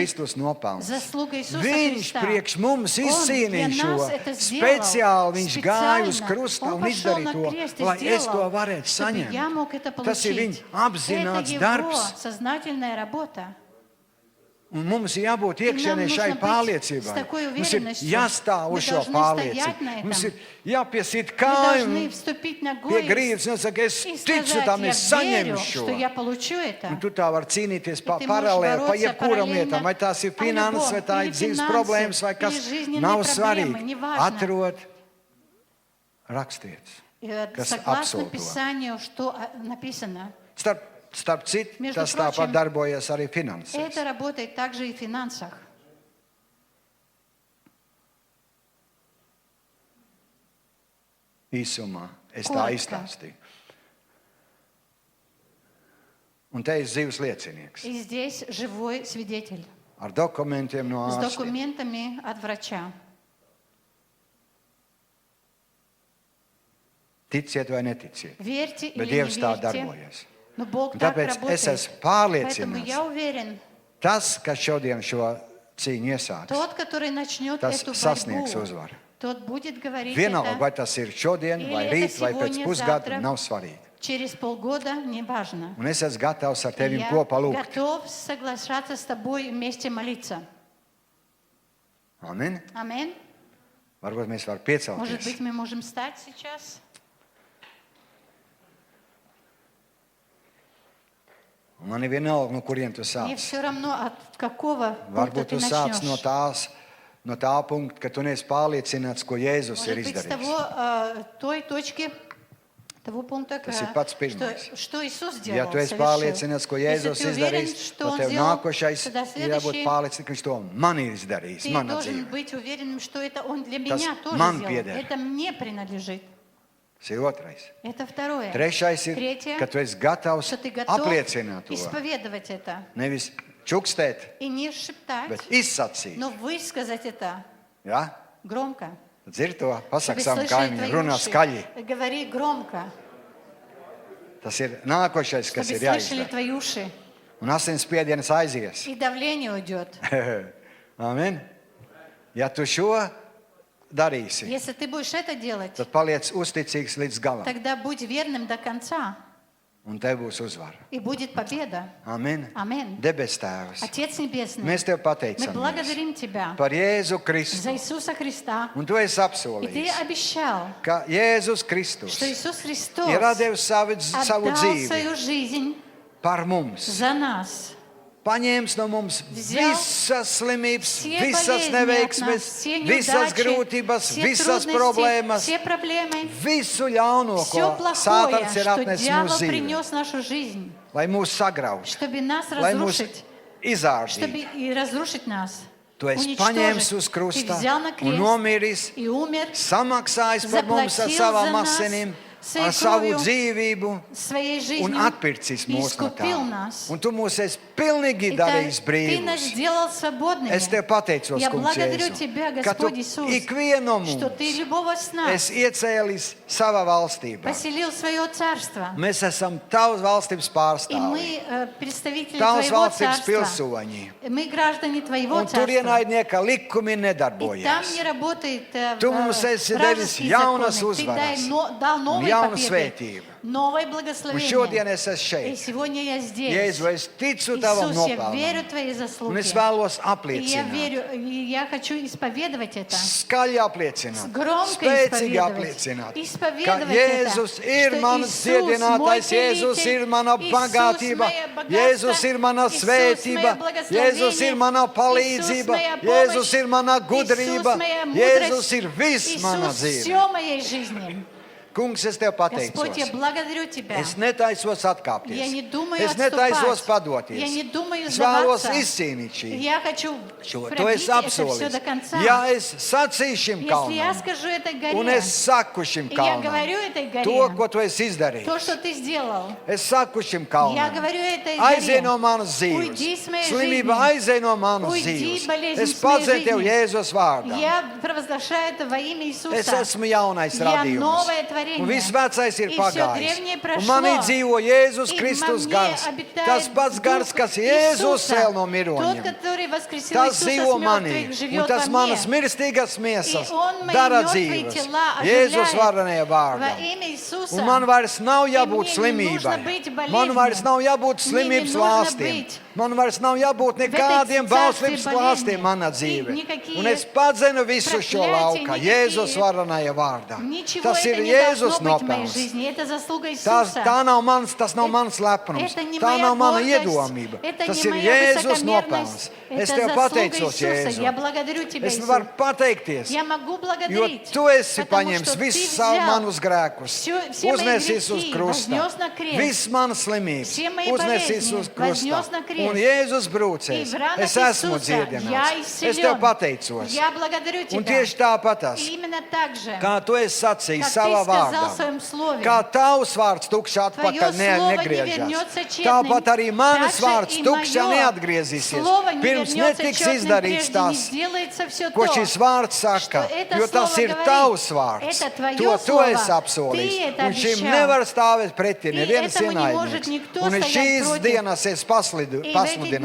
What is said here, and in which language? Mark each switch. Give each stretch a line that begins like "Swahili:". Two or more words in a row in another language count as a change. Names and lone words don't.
Latvian: Kristus nopelns.
Russian: заслуга Иисуса
Latvian: Viņš
Russian: Христа.
Latvian: priekš mums
Russian: Он
Latvian: izcīnīja
Russian: для
Latvian: šo.
Russian: нас это сделал.
Latvian: Speciāli viņš gāja uz
Russian: Специально.
Latvian: krusta
Russian: Он
Latvian: un
Russian: пошел
Latvian: izdarīja
Russian: на
Latvian: to,
Russian: крест и
Latvian: lai es to
Russian: сделал,
Latvian: varētu
Russian: чтобы я мог
Latvian: saņemt.
Russian: это
Latvian: Tas ir viņa
Russian: получить.
Latvian: apzināts
Russian: Это его
Latvian: darbs.
Russian: сознательная работа.
Latvian: Un mums ir jābūt
Russian: И нам
Latvian: iekšienē
Russian: нужно
Latvian: šai
Russian: быть
Latvian: pārliecībai.
Russian: с такой
Latvian: Mums ir
Russian: уверенностью.
Latvian: jāstāv
Russian: Мы
Latvian: uz šo
Russian: должны стоять на
Latvian: pārliecību.
Russian: этом.
Latvian: Mums ir jāpiesīt
Russian: Мы
Latvian: kājām
Russian: должны вступить
Latvian: pie
Russian: ногой
Latvian: grīdas un saka, es
Russian: и
Latvian: ticu
Russian: сказать,
Latvian: tam,
Russian: я
Latvian: es saņemu
Russian: верю,
Latvian: šo.
Russian: что я получу это.
Latvian: Un tu tā vari cīnīties
Russian: ты можешь
Latvian: paralēli pa
Russian: бороться
Latvian: jebkuram
Russian: параллельно
Latvian: lietām, vai tās ir
Russian: по
Latvian: finanses, vai
Russian: любому,
Latvian: tā ir
Russian: или
Latvian: dzīves
Russian: финансы,
Latvian: problēmas, vai
Russian: или
Latvian: kas
Russian: жизненные
Latvian: nav
Russian: проблемы,
Latvian: svarīgi.
Russian: неважно.
Latvian: Atrod, rakstiet. Kas
Russian: Согласно
Latvian: apsola to.
Russian: Писанию, что написано.
Latvian: Starp citu,
Russian: Между
Latvian: tas tāpat
Russian: прочим,
Latvian: darbojas arī finansēs.
Russian: Это работает также и в финансах.
Latvian: Īsumā es tā Korka. izstāstīju. Un te ir dzīves liecinieks.
Russian: И здесь живой свидетель
Latvian: Ar dokumentiem no
Russian: с
Latvian: ārstiem.
Russian: документами от врача.
Latvian: Ticiet vai neticiet.
Russian: Верьте
Latvian: Bet
Russian: или не
Latvian: Dievs tā
Russian: верьте,
Latvian: darbojas.
Russian: но Бог
Latvian: Un
Russian: так
Latvian: tāpēc es
Russian: работает.
Latvian: esmu
Russian: Поэтому
Latvian: pārliecināts,
Russian: я уверен,
Latvian: tas, kas šodien šo cīņu iesāks,
Russian: тот, который начнет
Latvian: tas
Russian: эту
Latvian: sasniegs
Russian: борьбу,
Latvian: uzvaru.
Russian: тот будет говорить
Latvian: Vienalga, vai
Russian: это
Latvian: tas ir šodien, vai
Russian: Или
Latvian: rīt,
Russian: это
Latvian: vai pēc
Russian: сегодня,
Latvian: pusgada,
Russian: завтра.
Latvian: nav svarīgi.
Russian: через полгода, неважно.
Latvian: Un es esmu gatavs ar tevi
Russian: Я
Latvian: kopā lūgt.
Russian: готов соглашаться с тобой и вместе молиться.
Latvian: Amen.
Russian: Аминь.
Latvian: Varbūt mēs varam
Russian: Может
Latvian: piecelties.
Russian: быть, мы можем встать сейчас?
Latvian: Un man ir vienalga, no kuriem tu
Russian: Мне
Latvian: sāc.
Russian: все равно, от какого пункта
Latvian: Varbūt
Russian: ты
Latvian: tu sāc
Russian: начнешь.
Latvian: no tā punkta, ka tu neesi pārliecināts, ko Jēzus ir
Russian: Может быть, с
Latvian: izdarījis.
Russian: той точки, того пункта,
Latvian: Tas ir pats pirmais.
Russian: что Иисус
Latvian: Ja
Russian: сделал,
Latvian: tu esi
Russian: совершил.
Latvian: pārliecināts, ko
Russian: Если
Latvian: Jēzus
Russian: ты уверен,
Latvian: izdarīs,
Russian: что
Latvian: tad
Russian: Он
Latvian: tev
Russian: сделал,
Latvian: nākošais
Russian: тогда
Latvian: ir jābūt
Russian: следующий,
Latvian: pārliecināts, ka viņš to man ir izdarījis,
Russian: ты
Latvian: mana
Russian: должен
Latvian: dzīve.
Russian: быть уверенным, что это Он для
Latvian: Tas
Russian: меня тоже
Latvian: man
Russian: сделал.
Latvian: pieder.
Russian: Это мне принадлежит.
Latvian: Tas ir otrais.
Russian: Это второе.
Latvian: Trešais ir,
Russian: Третье,
Latvian: ka tu esi gatavs
Russian: что ты готов
Latvian: apliecināt to.
Russian: исповедовать это.
Latvian: Nevis čukstēt,
Russian: И не шептать,
Latvian: bet izsacīt.
Russian: но высказать это
Latvian: Ja?
Russian: громко.
Latvian: Dzird to, pasaka
Russian: Чтобы
Latvian: savam
Russian: слышали
Latvian: kaimiņam,
Russian: твои
Latvian: runā
Russian: уши.
Latvian: skaļi.
Russian: Говори громко,
Latvian: Tas ir nākošais, kas
Russian: чтобы
Latvian: ir
Russian: слышали
Latvian: jāizdara.
Russian: твои уши.
Latvian: Un asinsspiediens aizies.
Russian: И давление уйдет.
Latvian: Amen. Ja tu šo darīsi,
Russian: Если ты будешь это делать,
Latvian: tad paliec uzticīgs līdz galam.
Russian: тогда будь верным до конца,
Latvian: Un tev būs uzvara.
Russian: и будет победа.
Latvian: Amen.
Russian: Аминь.
Latvian: Debes Tēvs,
Russian: Отец Небесный,
Latvian: mēs tev
Russian: мы
Latvian: pateicamies
Russian: благодарим Тебя
Latvian: par Jēzu
Russian: за
Latvian: Kristu.
Russian: Иисуса Христа.
Latvian: Un tu esi
Russian: И Ты
Latvian: apsolījis,
Russian: обещал,
Latvian: ka Jēzus Kristus
Russian: что Иисус Христос
Latvian: ir devis savu
Russian: отдал
Latvian: dzīvi
Russian: свою жизнь
Latvian: par mums.
Russian: за нас.
Latvian: Paņēmis no mums
Russian: Взял
Latvian: visas slimības,
Russian: Все
Latvian: visas
Russian: болезни от нас,
Latvian: neveiksmes,
Russian: все
Latvian: visas
Russian: неудачи,
Latvian: grūtības,
Russian: все
Latvian: visas
Russian: трудности,
Latvian: problēmas,
Russian: все проблемы,
Latvian: visu ļauno,
Russian: все
Latvian: ko
Russian: плохое,
Latvian: Sātans ir
Russian: что
Latvian: atnesis
Russian: дьявол
Latvian: mūsu dzīvē,
Russian: принес в нашу жизнь,
Latvian: lai mūs sagrautu,
Russian: чтобы нас
Latvian: lai mūs
Russian: разрушить, чтобы
Latvian: izārdītu.
Russian: и разрушить нас,
Latvian: Tu esi paņēmis uz
Russian: уничтожить. Ты
Latvian: krusta
Russian: взял на
Latvian: un
Russian: крест
Latvian: nomiris,
Russian: и умер
Latvian: samaksājis par mums ar
Russian: Заплатил
Latvian: savām
Russian: за нас
Latvian: asinīm,
Russian: своей
Latvian: ar savu
Russian: кровью,
Latvian: dzīvību
Russian: своей
Latvian: un
Russian: жизнью
Latvian: atpircis
Russian: и
Latvian: mūs no
Russian: искупил
Latvian: tā.
Russian: нас.
Latvian: Un tu mūs esi pilnīgi
Russian: И
Latvian: darījis
Russian: Ты нас
Latvian: brīvus.
Russian: сделал свободными.
Latvian: Es tev pateicos,
Russian: Я
Latvian: Kungs,
Russian: благодарю
Latvian: Jēzu,
Russian: Тебя,
Latvian: ka tu
Russian: Господь Иисус,
Latvian: ikvienu
Russian: что Ты
Latvian: mums
Russian: любого с нас
Latvian: esi iecēlis savā valstībā.
Russian: поселил свое царство.
Latvian: Mēs esam tavas valstības
Russian: И
Latvian: pārstāvji,
Russian: мы представители
Latvian: tavas
Russian: Твоего
Latvian: valstības
Russian: царства.
Latvian: pilsoņi.
Russian: Мы граждане Твоего
Latvian: Un tur
Russian: царства.
Latvian: ienaidnieka likumi
Russian: И там не
Latvian: nedarbojas.
Russian: работает
Latvian: Tu mums esi devis
Russian: вражеские
Latvian: jaunas
Russian: законы. Ты
Latvian: uzvaras
Russian: дал
Latvian: un
Russian: новые
Latvian: jaunu
Russian: победы,
Latvian: svētību.
Russian: новое
Latvian: Un
Russian: благословение.
Latvian: šodien es esmu
Russian: И
Latvian: šeit.
Russian: сегодня я здесь.
Latvian: Jēzu, es ticu tavam
Russian: Иисус, я верю
Latvian: nopelnam.
Russian: в Твои
Latvian: Un
Russian: заслуги.
Latvian: es vēlos
Russian: И я
Latvian: apliecināt.
Russian: верю, и я хочу исповедовать это.
Latvian: Skaļi apliecināt,
Russian: Громко
Latvian: spēcīgi
Russian: исповедовать.
Latvian: apliecināt, ka
Russian: Исповедовать
Latvian: Jēzus
Russian: это,
Latvian: ir
Russian: что
Latvian: mans
Russian: Иисус
Latvian: dziedinātājs,
Russian: мой
Latvian: Jēzus
Russian: целитель,
Latvian: ir mana
Russian: Иисус
Latvian: bagātība,
Russian: мое богатство,
Latvian: Jēzus ir mana
Russian: Иисус
Latvian: svētība,
Russian: мое благословение,
Latvian: Jēzus ir mana palīdzība,
Russian: Иисус моя
Latvian: Jēzus
Russian: помощь,
Latvian: ir mana
Russian: Иисус
Latvian: gudrība,
Russian: моя
Latvian: Jēzus
Russian: мудрость,
Latvian: ir viss mana
Russian: Иисус
Latvian: dzīve.
Russian: все в моей жизни.
Latvian: Kungs, es tev
Russian: Господь, я
Latvian: pateicos.
Russian: благодарю Тебя.
Latvian: Es netaisos
Russian: Я
Latvian: atkāpties.
Russian: не думаю
Latvian: Es netaisos
Russian: отступать.
Latvian: padoties.
Russian: Я не думаю
Latvian: Es vēlos
Russian: сдаваться.
Latvian: izcīnīt šī.
Russian: Я хочу
Latvian: To
Russian: пробить
Latvian: es
Russian: это все
Latvian: apsolīju.
Russian: до конца.
Latvian: Ja es sacīšu šim
Russian: Если я
Latvian: kalnam,
Russian: скажу этой
Latvian: un
Russian: горе,
Latvian: es saku šim
Russian: и я
Latvian: kalnam,
Russian: говорю этой горе,
Latvian: to, ko tu esi
Russian: то,
Latvian: izdarījis.
Russian: что Ты сделал,
Latvian: Es saku šim
Russian: я
Latvian: kalnam,
Russian: говорю этой
Latvian: aizej
Russian: горе,
Latvian: no manas dzīves.
Russian: Уйди с моей
Latvian: Slimība
Russian: жизни.
Latvian: aizej no manas
Russian: Уйди,
Latvian: dzīves.
Russian: болезнь,
Latvian: Es
Russian: с моей
Latvian: padzēju tev
Russian: жизни.
Latvian: Jēzus vārdā.
Russian: Я провозглашаю это во имя Иисуса.
Latvian: Es esmu jaunais
Russian: Я
Latvian: radījums.
Russian: новое творение.
Latvian: Un viss vecais ir
Russian: И всё
Latvian: pagājis.
Russian: древнее
Latvian: Un
Russian: прошло.
Latvian: manī dzīvo Jēzus
Russian: И
Latvian: Kristus
Russian: во мне
Latvian: gars.
Russian: обитает
Latvian: Tas pats gars,
Russian: Дух
Latvian: kas Jēzus
Russian: Иисуса.
Latvian: cēl no
Russian: Тот,
Latvian: miroņiem.
Russian: который воскресил
Latvian: Tas
Russian: Иисуса
Latvian: dzīvo
Russian: с
Latvian: manī.
Russian: мертвых,
Latvian: Un
Russian: живет
Latvian: tas
Russian: во
Latvian: manas
Russian: мне.
Latvian: mirstīgas miesas
Russian: И Он мои
Latvian: dara
Russian: мертвые
Latvian: dzīves.
Russian: тела
Latvian: Jēzus
Russian: оживляет
Latvian: varenajā vārdā.
Russian: во имя Иисуса.
Latvian: Un man vairs nav
Russian: И
Latvian: jābūt
Russian: мне не нужно
Latvian: slimībai.
Russian: быть
Latvian: Man vairs
Russian: болезнью.
Latvian: nav jābūt
Russian: Мне не
Latvian: slimības
Russian: нужно
Latvian: lāstiem.
Russian: быть
Latvian: Man vairs nav jābūt nekādiem
Russian: царстве
Latvian: bauslības
Russian: болезни.
Latvian: lāstiem manā
Russian: И
Latvian: dzīvē.
Russian: никакие
Latvian: Un es padzenu visu šo
Russian: проклятия,
Latvian: lauku
Russian: никакие-
Latvian: Jēzus varenajā vārdā.
Russian: Ничего
Latvian: Tas
Russian: это
Latvian: ir
Russian: не
Latvian: Jēzus
Russian: должно быть в моей
Latvian: nopelns.
Russian: жизни. Это заслуга
Latvian: Tas
Russian: Иисуса.
Latvian: tas nav mans lepnums,
Russian: Это не
Latvian: tā
Russian: моя
Latvian: nav mana
Russian: гордость,
Latvian: iedomība.
Russian: это
Latvian: Tas
Russian: не
Latvian: ir
Russian: моя
Latvian: Jēzus nopelns.
Russian: высокомерность,
Latvian: Es
Russian: это
Latvian: tev
Russian: заслуга
Latvian: pateicos,
Russian: Иисуса.
Latvian: Jēzu.
Russian: Я благодарю Тебя,
Latvian: Es
Russian: Иисус.
Latvian: varu pateikties,
Russian: Я могу
Latvian: jo
Russian: благодарить,
Latvian: tu esi
Russian: потому
Latvian: paņēmis
Russian: что Ты
Latvian: visus
Russian: взял
Latvian: manus grēkus,
Russian: все мои
Latvian: uznesis uz
Russian: грехи,
Latvian: krusta,
Russian: вознес на крест.
Latvian: visas manas slimības,
Russian: Все мои
Latvian: uznesis
Russian: болезни
Latvian: uz krusta.
Russian: вознес на крест.
Latvian: Un Jēzus
Russian: И
Latvian: brūcēs,
Russian: в ранах
Latvian: es esmu
Russian: Иисуса я
Latvian: dziedināts. Es
Russian: исцелен.
Latvian: tev pateicos.
Russian: Я благодарю
Latvian: Un
Russian: Тебя.
Latvian: tieši tāpat tas,
Russian: И именно так же,
Latvian: kā tu esi sacījis
Russian: как
Latvian: savā
Russian: Ты сказал в
Latvian: vārdam.
Russian: своем слове.
Latvian: Kā tavs vārds tukšs
Russian: Твое
Latvian: atpakaļ
Russian: слово не
Latvian: negriežas.
Russian: вернется тщетным.
Latvian: Tāpat arī manas
Russian: Также
Latvian: vārds
Russian: и
Latvian: tukšs
Russian: мое
Latvian: neatgriezīsies.
Russian: слово не
Latvian: Pirms
Russian: вернется
Latvian: netiks
Russian: тщетным,
Latvian: izdarīts
Russian: прежде не
Latvian: tas,
Russian: сделается все
Latvian: ko
Russian: то,
Latvian: šis vārds
Russian: что
Latvian: saka,
Russian: это
Latvian: jo tas
Russian: слово
Latvian: ir
Russian: говорит.
Latvian: tavs vārds.
Russian: Это твое
Latvian: To tu
Russian: слово.
Latvian: esi
Russian: Ты
Latvian: apsolījis.
Russian: это
Latvian: Un šim
Russian: обещал.
Latvian: nevar stāvēt pretī
Russian: И
Latvian: neviens
Russian: этому не может
Latvian: ienaidnieks.
Russian: никто
Latvian: Un
Russian: стоять
Latvian: šīs
Russian: против.
Latvian: dienas es
Russian: И в эти дни